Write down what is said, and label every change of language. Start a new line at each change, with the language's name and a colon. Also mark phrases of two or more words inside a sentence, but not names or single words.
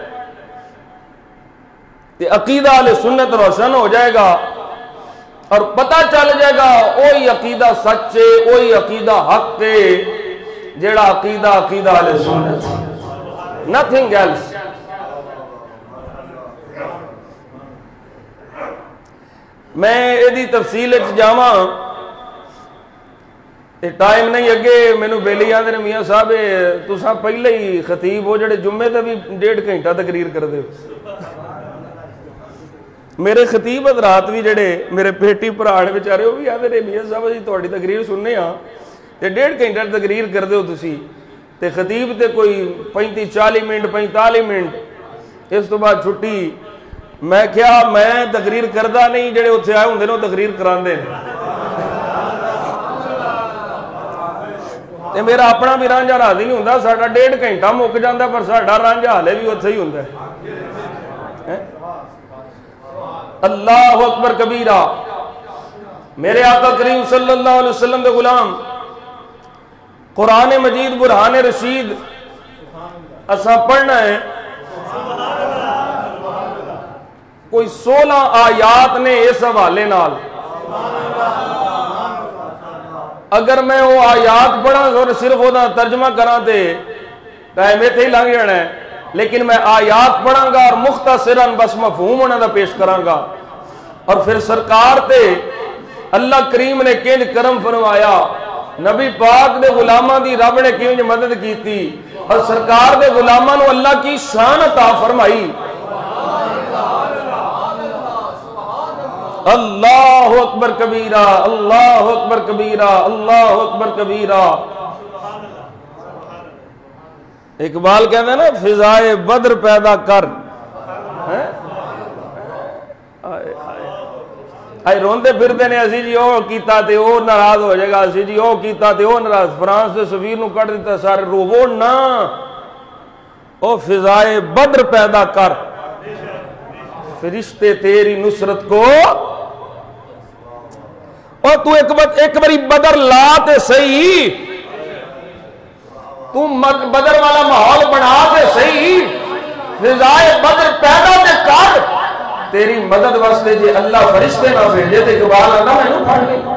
Punjabi: کہ عقیدہ اہل سنت روشن ہو جائے گا اور پتہ چل جائے گا وہی عقیدہ سچ ہے وہی عقیدہ حق ہے جیڑا عقیدہ اہل سنت
English: nothing else
Punjabi: میں یہ تفصیل جاواں ٹائم نہیں اگے مینوں بیلی آندے نے میاں صاحب تساں پہلے ہی خطیب ہو جڑے جمعے تے بھی 1.5 گھنٹہ تقریر کردے ہو میرے خطیب حضرات بھی جڑے میرے بیٹی بھرا نے بیچارے وہ بھی آتے نے میاں صاحب جی تہاڈی تقریر سننے ہاں تے 1.5 گھنٹے تقریر کردے ہو تسی تے خطیب تے کوئی 35-40 منٹ 45 منٹ اس تو بعد چھٹی میں کیا میں تقریر کردہ نہیں جڑے اتھے آئے ہوندے نے تقریر کراندے تے میرا اپنا بھی رانجھا راضی نہیں ہوندا ساڈا 1.5 گھنٹہ مک جاندا پر ساڈا رانجھا ہلے بھی اتھے ہی ہوندا ہے
Arabic: اللہ اکبر کبیرہ
Punjabi: میرے آقا کریم
Arabic: صلی اللہ علیہ وسلم
Punjabi: دے غلام قرآن مجید برہان رشید اساں پڑھنا ہے کوئی 16 آیات نے اس حوالے نال اگر میں وہ آیات پڑھاں اور صرف وہ ترجمہ کراں تے ٹائم ایتھے ہی لنگ جانا ہے لیکن میں آیات پڑھاں گا اور مختصراً بس مفہوم انہاں دا پیش کراں گا اور پھر سرکار تے اللہ کریم نے کنج کرم فرمایا نبی پاک دے غلاماں دی رب نے کنج مدد کیتی اور سرکار دے غلاماں نو اللہ کی شان عطا فرمائی
Arabic: اللہ اکبر کبیرہ اللہ اکبر کبیرہ اللہ اکبر کبیرہ
Urdu: اقبال کہتے ہیں نا فضائے بدر پیدا کر
Punjabi: آئے روندے پھرتے نے اسی جی او کیتا تے او ناراض ہو جائے گا اسی جی او کیتا تے او ناراض فرانس دے سفیر نو کٹ دیتا سارے روو نا او
Urdu: فضائے بدر پیدا کر فرشتے تیری نصرت کو
Punjabi: اور تو ایک باری بدر لا تے صحیح تو بدر والا ماحول بنا تے صحیح فضائے بدر پیدا تے کر تیری مدد واسطے جے اللہ فرشتے نہ بھیجے تے اقبال آنا میں نو پڑھ لے